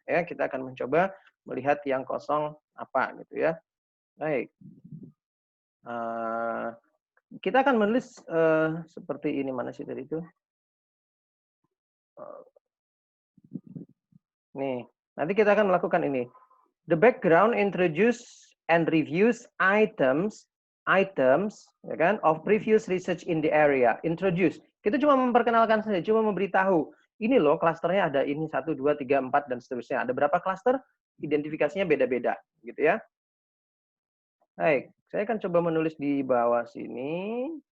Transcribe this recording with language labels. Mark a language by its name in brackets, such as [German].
[Indonesian] Ya, kita akan mencoba melihat yang kosong apa gitu ya. Baik. Kita akan menulis seperti ini, mana sih tadi itu? Nih, nanti kita akan melakukan ini. [English] The background introduce and reviews items [Indonesian] ya kan, [English] of previous research in the area. [Indonesian] Introduce. Kita cuma memperkenalkan saja, cuma memberitahu. Ini loh klasternya ada ini 1, 2, 3, 4 dan seterusnya. Ada berapa klaster? Identifikasinya beda-beda, gitu ya. Baik, saya akan coba menulis di bawah sini.